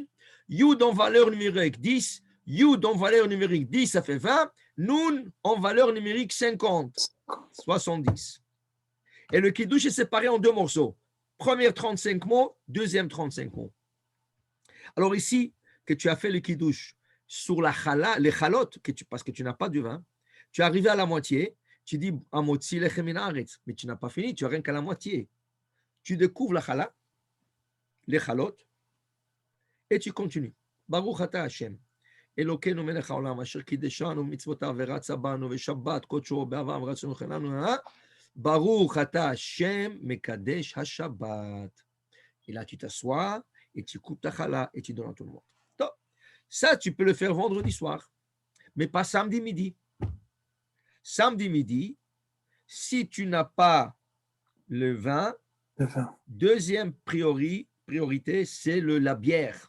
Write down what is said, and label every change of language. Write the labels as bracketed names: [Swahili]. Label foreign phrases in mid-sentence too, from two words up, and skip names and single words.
[French] Yud en valeur numérique 10, Yud en valeur numérique 10, ça fait 20, Nun en valeur numérique 50, 70. Et le kiddush est séparé en deux morceaux. Premier 35 mots, deuxième 35 mots. Alors ici, que tu as fait le kiddush sur la chala, les chalotes, parce que tu n'as pas du vin, tu es arrivé à la moitié, tu dis [Hebrew] המוציא לחם מן הארץ, [French] mais tu n'as pas fini, tu n'as rien qu'à la moitié. Tu découvres la chala, les chalot, et tu continues. [Hebrew] ברוך אתה השם. אלוקינו מלך העולם, אשר קידשנו ומצוותיו ורצה בנו ושבת קודשו באהבה ורצון חילנו, ברוך אתה השם מקדש השבת. [French] Et là, tu t'assois et tu coupes ta chala et tu donnes à tout le monde. Donc, ça, tu peux le faire vendredi soir, mais pas samedi midi. Samedi midi, si tu n'as pas le vin, deuxième priorité, c'est la bière.